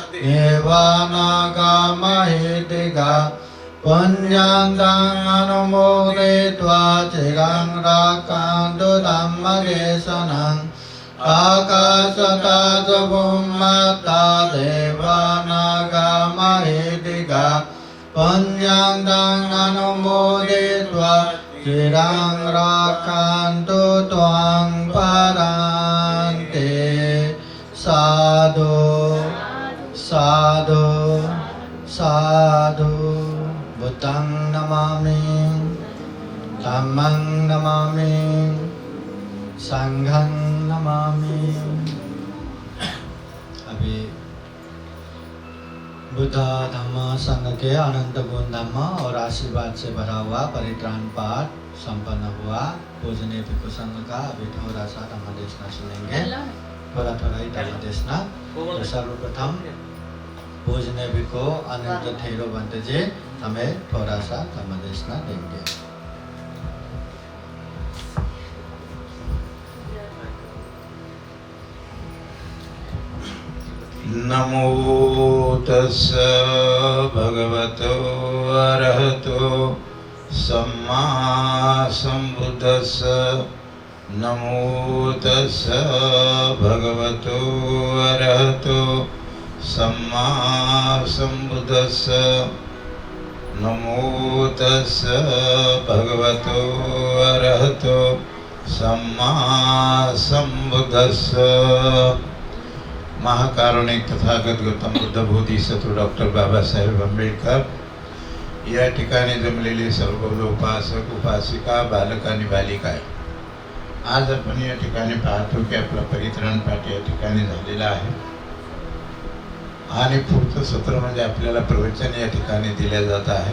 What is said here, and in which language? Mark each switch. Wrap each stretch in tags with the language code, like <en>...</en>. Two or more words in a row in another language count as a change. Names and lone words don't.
<pi>देवानागामहितिका पुण्यं तं अनुमोदित्वा चिरं रक्षन्तु धम्मदेशनम् आकाशता च भूमता देवानागामहितिका पुण्यं तं अनुमोदित्वा चिरं रक्षन्तु त्वां परान्ते साधु साधु साधु बुद्धं नमामि धम्मं नमामि संघं नमामि।</pi> <hi>अभी बुद्ध धम्म संघ के अनंत गुण धम्म और आशीर्वाद से भरा हुआ परित्राण पाठ संपन्न हुआ। पूजनीय भिक्षु संघ का अभी थोड़ा सा धम्मदेशना सुनेंगे, थोड़ा थोड़ा ही धम्मदेशना। तो सर्वप्रथम पूजनीय भिक्षु अनंत थेरो बंत जी हमें थोड़ा सा धम्मदेशना देंगे।</hi> <pi>नमो तस्स भगवतो अरहतो सम्मा सम्बुद्धस्स नमो तस्स भगवतो अरहतो सम्मा सम्बुद्धस्स नमो तस्स भगवतो अरहतो सम्मा सम्बुद्धस्स।</pi> <mr>महाकारुणिक तथागत गौतम बुद्ध बोधिसत्व डॉक्टर बाबासाहेब आंबेडकर या ठिकाणी जमलेले सर्व उपासक उपासिका बालक आणि बालिका आहे। आज आपण या ठिकाणी पाहतो की आपला परित्राण पाठ या ठिकाणी झालेला आहे आणि पुढचं सत्र म्हणजे आपल्याला प्रवचन या ठिकाणी दिले जात आहे।</mr>